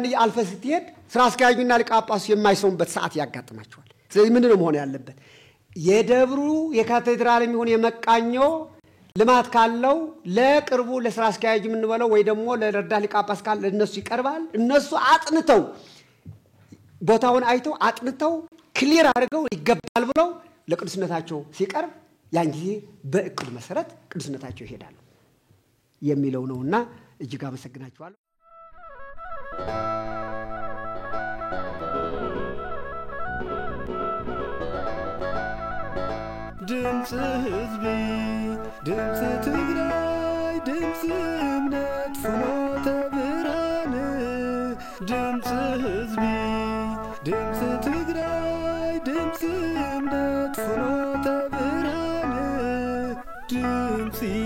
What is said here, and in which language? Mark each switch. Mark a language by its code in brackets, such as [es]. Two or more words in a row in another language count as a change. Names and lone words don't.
[am] የአልፈ ስትሄድ ስራ አስኪያጁና ሊቀ ጳጳሱ የማይሰሙበት ሰዓት ያጋጥማቸዋል ስለዚህ ምንድን ነው መሆን ያለበት የደብሩ የካቴድራል የሚሆን የመቃኞ ልማት ካለው ለቅርቡ ለስራ አስኪያጅ ምን በለው ወይ ደግሞ ለረዳት ሊቀ ጳጳስ ካለ እነሱ ይቀርባል እነሱ አጥንተው ቦታውን አይተው አጥንተው ክሊር አድርገው ይገባል ብለው ለቅዱስነታቸው ሲቀርብ ያን ጊዜ በእቅድ መሰረት ቅዱስነታቸው ይሄዳሉ የሚለው ነውና እጅግ አመሰግናችኋለሁ [ti] ድምጽ ህዝቢ ድምጽ ትግራይ ድምጽ እምነት ፍኖተ ብርሃን ድምጽ ህዝቢ ድምጽ ትግራይ ድምጽ እምነት ፍኖተ ብርሃን ድምጽ